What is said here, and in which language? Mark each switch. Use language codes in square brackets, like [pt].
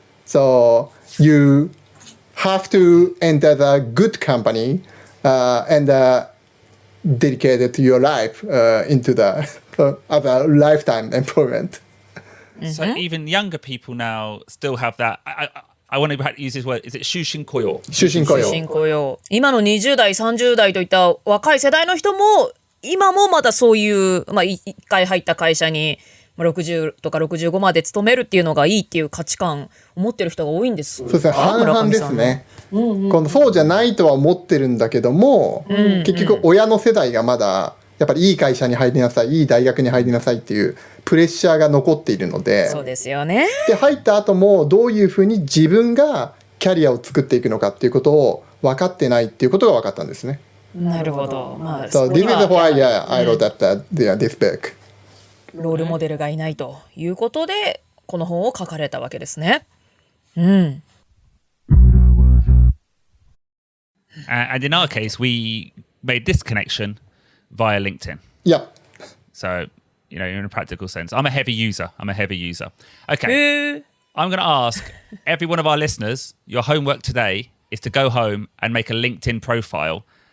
[en] So you have to enter the good company and dedicate your life into the other lifetime employment. So even younger people now still have that. I want to use this word. Is it shushin koyo? [ja] 終身雇用。終身雇用。今の20代、30代といった若い世代の人も、今もまだそういう、一回入った会社に、60とか65まで勤めるっていうのがいいっていう価値観を持ってる人が多いんです。そうですね、半々ですね。そうじゃないとは思ってるんだけども、結局親の世代がまだやっぱりいい会社に入りなさい、いい大学に入りなさいっていうプレッシャーが残っているので、そうですよね。で入った後もどういうふうに自分がキャリアを作っていくのかっていうことを分かってないっていうことが分かったんですね。なるほど。 [en] So this is why I wrote this book. [ja] ロールモデルがいないということで、この本を書かれたわけですね。 [en] And in our case, we made this connection via LinkedIn. Yep. So, in a practical sense, I'm a heavy user. Okay. I'm going to ask every one of our listeners, your homework today is to go home and make a LinkedIn profile.